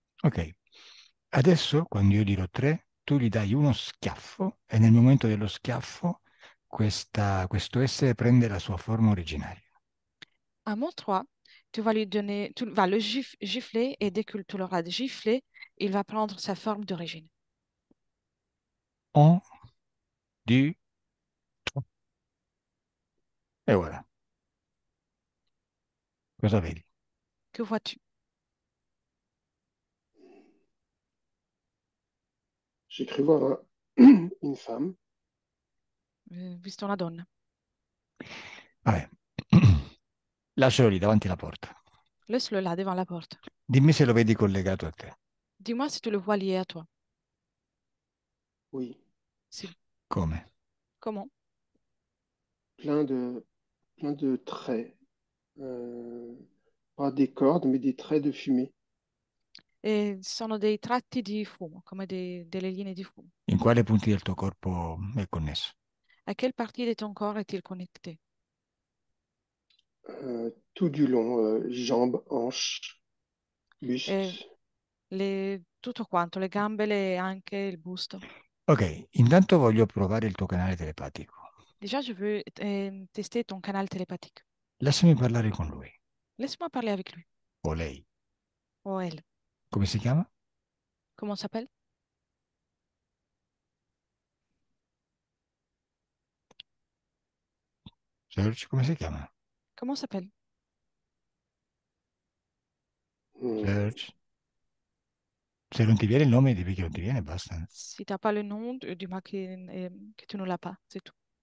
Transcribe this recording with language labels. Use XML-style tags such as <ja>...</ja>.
<it>Ok, adesso quando io dirò 3, tu gli dai uno schiaffo e nel momento dello schiaffo questo essere prende la sua forma originaria.</it> <fr>À mon 3, tu vas le gifler et dès que tu l'auras giflé, il va prendre sa forme d'origine.</fr> <it>1, 2, 3. E voilà. Cosa vedi?</it> <fr>Que vois-tu? J'ai cru voir une femme.</fr> <it>Visto una donna. Vabbè. Lascialo lì davanti alla porta.</it> <fr>Laisse-le là devant la porte.</fr> <it>Dimmi se lo vedi collegato a te.</it> <fr>Dis-moi si tu le vois lié à toi. Oui,</fr> <it>Si. Come?</it> <fr>Comment? plein de traits. Pas des cordes, mais des traits de fumée.</fr> <it>E sono dei tratti di fumo, come delle linee di fumo. In quale punti del tuo corpo è connesso?</it> <fr>À quelle partie de ton corps est-il connecté? Tout du long, jambes, hanches,</fr> <it>E</it> <fr>buste.</fr> <it>tutto quanto, le gambe, anche il busto. Ok, intanto voglio provare il tuo canale telepatico.</it> <fr>Déjà, je veux tester ton canal télépathique.</fr> <it>Lasciami parlare con lui.</it> <fr>Laisse-moi parler avec lui.</fr> <it>O lei.</it> <fr>O elle.</fr> <it>Come si chiama?</it> <fr>Comment s'appelle?</fr> <it>Serge, come si chiama?</it> <fr>Comment s'appelle? Hmm. Serge.</fr> <it>Se non ti viene il nome, devi che non ti viene, basta.</it> <fr>Si tu n'as pas le nom, dis-moi que tu ne l'as pas, c'est tout.</fr>